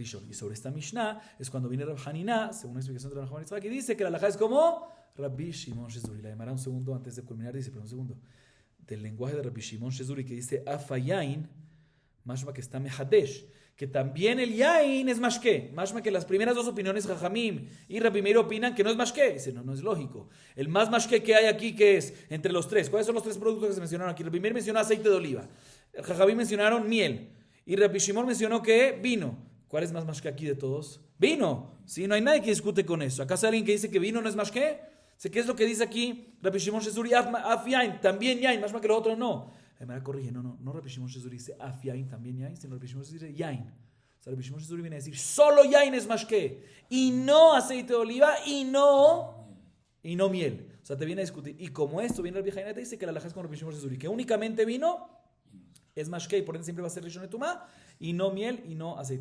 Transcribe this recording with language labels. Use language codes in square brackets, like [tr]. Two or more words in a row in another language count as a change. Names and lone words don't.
[es] Y sobre esta Mishnah es cuando viene Rabbi Hanina, según la explicación de Rabbi Hamar Isaac, que dice que la halajá es como Rabbi Shimon Shezuri. La llamará un segundo antes de culminar, dice, pero un segundo. Del lenguaje de Rabbi Shimon Shezuri que dice Afayain, mashma que está mehadesh, que también el yain es mashke. Mashma que las primeras dos opiniones, Jajamim y Rabbi Meir, opinan que no es mashke. Dice, no es lógico. El más mashke que hay aquí, ¿qué es? Entre los tres. ¿Cuáles son los tres productos que se mencionaron aquí? Rabbi Meir mencionó aceite de oliva. El Jajamim mencionaron miel. Y Rabbi Shimon mencionó que vino. ¿Cuál es más mashke aquí de todos? Vino. Sí, no hay nadie que discute con eso. ¿Acaso hay alguien que dice que vino no es mashke? ¿Qué es lo que dice aquí Rabbi Shimon Shezuri? [he] אף יין, [es] también yain, más que lo otro no. Me corrige, no Rabbi Shimon Shezuri dice [he] אף יין, [es] también yain, sino Rabbi Shimon Shezuri dice yain. O sea, Rabbi Shimon Shezuri viene a decir solo yain es mashke, y no aceite de oliva, y no miel. O sea, te viene a discutir. Y como esto viene Rabbi Hainá, te dice que la halajá es con Rabbi Shimon Shezuri, que únicamente vino es mashke, y por ende siempre va a ser [he] ראשון טומאה, [es] y no miel y no aceite.